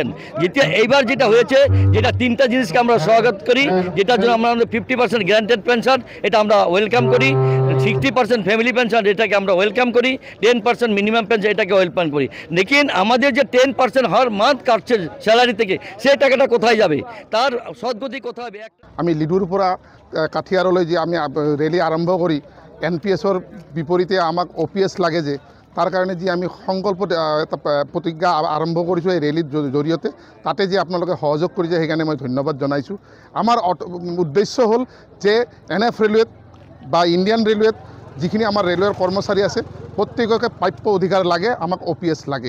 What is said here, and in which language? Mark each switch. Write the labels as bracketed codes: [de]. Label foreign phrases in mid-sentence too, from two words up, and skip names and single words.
[bn] যেটা এইবার যেটা হয়েছে, যেটা তিনটা জিনিসকে আমরা স্বাগত করি, যেটার জন্য আমরা 50% [en] guaranteed pension [bn] এটা আমরা ওয়েলকাম করি, 60% [en] family pension [bn] এটাকে আমরা ওয়েলকাম করি, 10% [en] minimum pension [bn] এটাকে ওয়েলকাম করি। লেকিন আমাদের যে 10% হার মান্থ কাটছে স্যালারি থেকে, সেই টাকাটা কোথায় যাবে, তার সদ্গতি কোথায় হবে? আমি [as] লিডুর পৰা কাঠিয়ারলৈ যে আমি ৰেলী আৰম্ভ কৰি এনপিএছৰ বিপৰীতে আমাক ওপিএছ লাগে, যে তাৰ কাৰণে যি আমি সংকল্প এটা প্ৰতিজ্ঞা আৰম্ভ কৰিছোঁ এই ৰেলীৰ জৰিয়তে, তাতে যে আপোনালোকে সহযোগ কৰিছে সেইকাৰণে মই ধন্যবাদ জনাইছোঁ। আমাৰ উদ্দেশ্য হ'ল যে এনএফ ৰেলৱেত বা ইণ্ডিয়ান ৰেলৱেত যিখিনি আমাৰ ৰেলৱেৰ কৰ্মচাৰী আছে প্ৰত্যেককে প্ৰাপ্য অধিকাৰ লাগে, আমাক ওপিএছ লাগে।